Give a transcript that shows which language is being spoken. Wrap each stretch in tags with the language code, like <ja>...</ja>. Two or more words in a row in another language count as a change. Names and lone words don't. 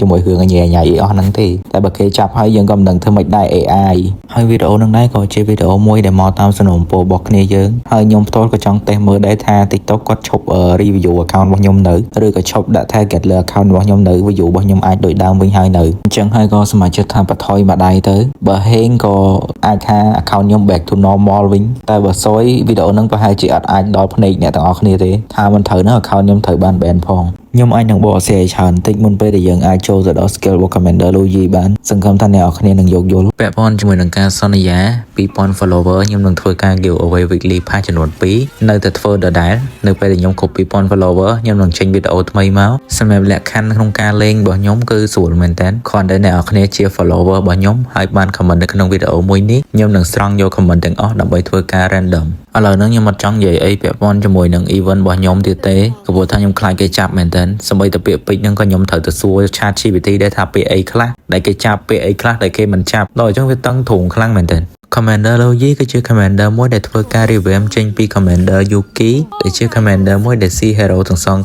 <km>ជាមួយរឿងញ៉ៃអីអស់ហ្នឹងទេតែបើគេចាប់ហើយយើងក៏មិនដឹងធ្វើម៉េចដែរ AI ហើយវីដេអូហ្នឹងដែរក៏ជាវីដេអូមួយដែលមកតាមសំណូមពររបស់ គ្នាយើងហើយខ្ញុំផ្ទាល់ក៏ចង់តេស្តមើលដែរថា TikTok គាត់ឈប់</km> <en>review account</en> <km>របស់ខ្ញុំនៅឬក៏ឈប់ដាក់ target លើ account របស់ខ្ញុំនៅ view របស់ខ្ញុំអាចដូចដើមវិញហើយនៅអញ្ចឹងហើយក៏សមាជិកថាបន្ថយមកដៃទៅបើហេងក៏អាចថា account ខ្ញុំ</km> <en>back to normal</en> <km>វិញតែបើសយវីដេអូហ្នឹងប្រហែលជាអត់អាចដល់ភ្នែកអ្នកទាំងអស់គ្នាទេថាមិនត្រូវណា account ខ្ញុំត្រូវបាន ban ផងខ្ញុំអាចនឹងបកស្រាយច្រើនតិចមុនពេលដែល យើងអាចចូលទៅដល់ skill របស់ Commander Luigi បានសង្ឃឹមថាអ្នកនរគ្នានឹងយោគយល់ពាក់ព័ន្ធជាមួយនឹងការសន្យា 2000 follower ខ្ញុំនឹងធ្វើការ</km> <en>give away weekly pass</en> <km>ចំនួន2នៅតែធ្វើដដែល នៅពេលដែលខ្ញុំគ្រប់ 2000 follower ខ្ញុំនឹងចេញវីដេអូថ្មីមកសម្រាប់លក្ខខណ្ឌក្នុងការលេងរបស់ខ្ញុំគឺស្រួលមែនតើគ្រាន់តែអ្នកនរគ្នាជា follower របស់ ខ្ញុំហើយបាន comment នៅក្នុងវីដេអូមួយនេះខ្ញុំនឹងស្រង់យក comment ទាំងអស់ដើម្បីធ្វើការ randomឥឡូវហ្នឹងខ្ញុំអត់ចង់និយាយអីពាក់ព័ន្ធជាមួយនឹង event របស់ខ្ញុំទៀតទេព្រោះថាខ្ញុំខ្លាចគេចាប់មែនតើសម្បីតែពាក្យពេចន៍ហ្នឹងក៏ខ្ញុំត្រូវទៅសួរ ChatGPT ដែរថាពាក្យអីខ្លះដែលគេចាប់ពាក្យអីខ្លះដែលគេមិនចាប់ដល់អញ្ចឹងវាតឹងទ្រូងខ្លាំងមែនតើCommander Luigi គឺជា Commander មួយដែលធ្វើការ revamp ចេញពី Commander Yuki ដែលជា Commander មួយដែលស៊ី hero ទាំងសង</km>